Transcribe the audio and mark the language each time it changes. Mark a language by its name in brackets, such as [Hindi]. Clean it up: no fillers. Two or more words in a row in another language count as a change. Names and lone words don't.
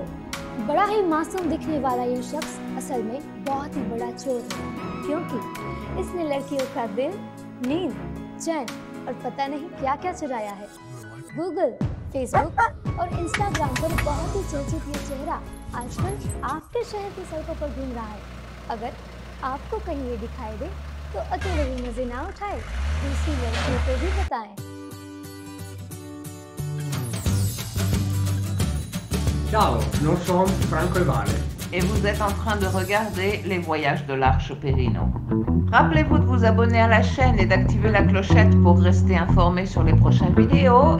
[Hindi] बड़ा ही मासूम दिखने वाला ये शख्स असल में बहुत ही बड़ा चोर है, क्योंकि इसने लड़कियों का दिल, नींद, चैन और पता नहीं क्या क्या चुराया है। गूगल, फेसबुक और इंस्टाग्राम पर बहुत ही चर्चित ये चेहरा आजकल आपके शहर की सड़कों पर घूम रहा है। अगर आपको कहीं ये दिखाई दे तो अकेले ही मजे ना उठाए, दूसरी लड़कियों को भी बताएं। [French] Ciao, nous sommes Franco e Vale. Et vous êtes en train de regarder les voyages de l'Arche Perino. Rappelez-vous de vous abonner à la chaîne et d'activer la clochette pour rester informé sur les prochaines vidéos.